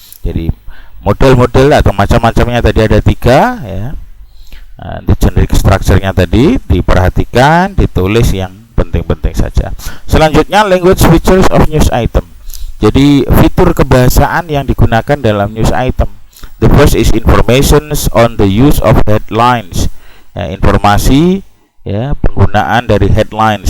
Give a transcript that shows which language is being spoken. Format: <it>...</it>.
<id>Jadi model-model atau macam-macamnya tadi ada 3, ya.</id> <en>The generic structure-</en> <id>nya tadi diperhatikan, ditulis yang penting-penting saja.</id> <en>Selanjutnya, language features of news item.</en> <id>Jadi fitur kebahasaan yang digunakan dalam news item.</id> <en>The first is informations on the use of headlines.</en> <id>Ya, informasi, ya, penggunaan dari headlines.</id>